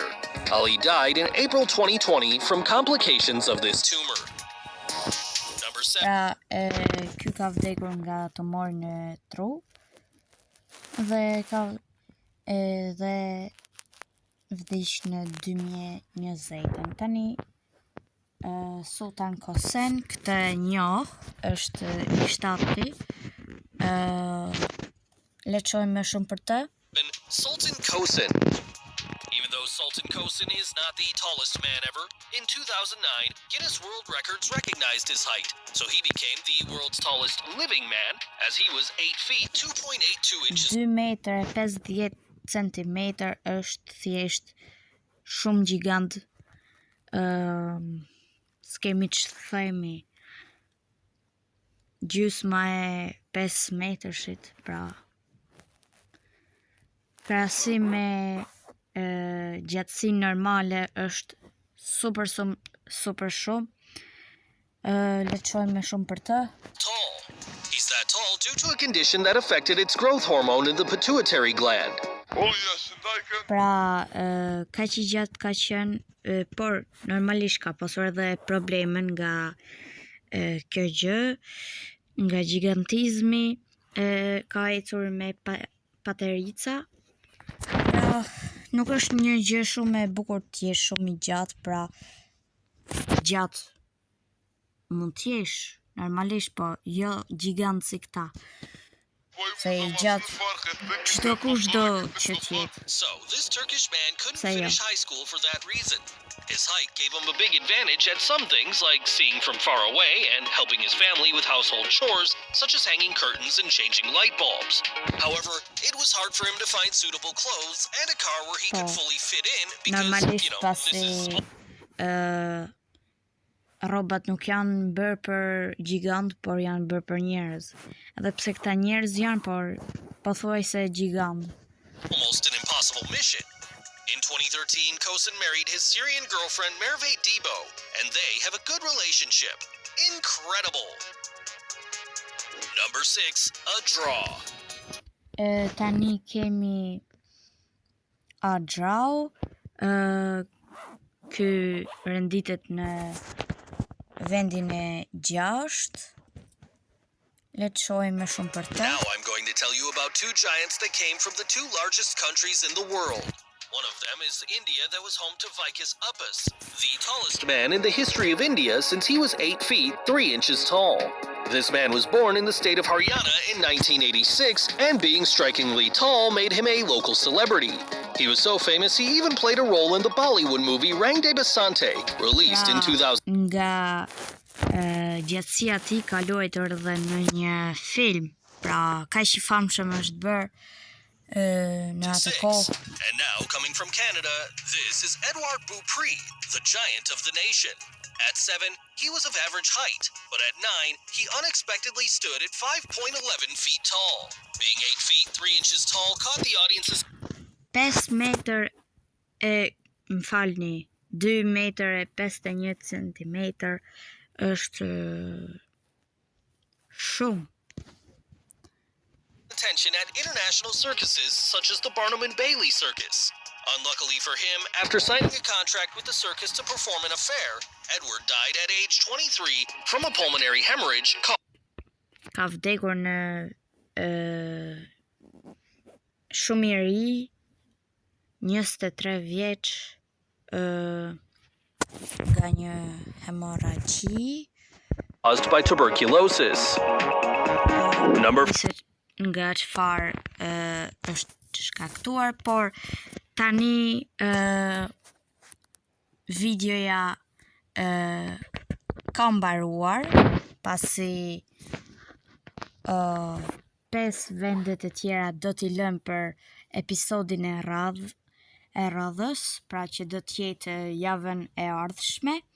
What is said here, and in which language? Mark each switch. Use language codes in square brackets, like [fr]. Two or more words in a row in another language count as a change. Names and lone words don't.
[en] Ali died in April 2020 from complications of this tumor. Number 7. [sq] Pra, ky ka vdekur nga tumori në tru dhe ka vdiq në 2020. Tani Sultan Kosen, këtë njoh, është i shtati. Le të shohim më shumë për të. Sultan Kosen. [en] Even though Sultan Kosen is not the tallest man ever, in 2009, Guinness World Records recognized his height, so he became the world's tallest living man, as he was 8 feet 2.82 inches. [sq] 2 metër e 50 centimetër është thjesht shumë gjigant. S'kemi që të themi, gjysma e 5 metrëshit, pra krahasim me gjatësinë normale është super shumë. Le të shohim më shumë për të. [en] Tall. He's that tall due to a condition that affected its growth hormone in the pituitary gland. [sq] Pra, kaq i gjatë ka qenë, por normalisht ka pasur edhe probleme nga kjo gjë, nga gjigantizmi, ka ecur me paterica. Pra, nuk është një gjë shumë e bukur të jesh shumë i gjatë, pra gjatë mund të jesh normalisht, po jo gjigant si këta. Se i gjatë çdo kush do që t'jetë. [en] So, this Turkish man couldn't Say finish high school for that reason. His height gave him a big advantage at some things like seeing from far away and helping his family with household chores, such as hanging curtains and changing light bulbs. However, it was hard for him to find suitable clothes and a car where he could fully fit in because, [sq] Normalisht [en] this [sq] pasi [en] is... [sq] rrobat nuk janë bërë për gjigant, por janë bërë për njerëz. Edhe pse këta njerëz janë, por pothuajse gjigant. [en] Almost an impossible mission. In 2013, Kosen married his Syrian girlfriend Merve Debo, and they have a good relationship. Incredible! Number 6, a draw. [sq] Tani kemi Adrau, ky renditet në vendin e 6. Le të shohim më shumë për të. [en] Now I'm going to tell you about two giants that came from the two largest countries in the world. One of them is India that was home to Vikas Uppus, the tallest man in the history of India since he was 8 feet 3 inches tall. This man was born in the state of Haryana in 1986, and being strikingly tall made him a local celebrity. He was so famous he even played a role in the Bollywood movie Rang de Basante, released in 2000. [sq] Nga gjatësia e tij ka luajtur edhe në një film. Pra, kaq i famshëm është bërë në atë kohë. [en] And now, coming from Canada, this is Edouard Beaupré, the giant of the nation. At 7, he was of average height, but at 9, he unexpectedly stood at 5.11 feet tall. Being 8 feet 3 inches tall caught the audience's [sq] 5 metër e, më falni, 2 metër e 51 centimetër është shumë. [en] attention at international circuses such as the Barnum and Bailey Circus. Unluckily for him, after signing a contract with the circus to perform an affair, Edward died at age 23 from a pulmonary hemorrhage. [sq] Ka vdekur në shumë i ri, 23 vjeç, nga një hemorragji [en] Caused by tuberculosis. [sq] Nga çfarë është shkaktuar, por tani videoja ka mbaruar pasi 5 vendet e tjera do t'i lëm për episodin e radhës, pra që do t'jetë javën e ardhshme.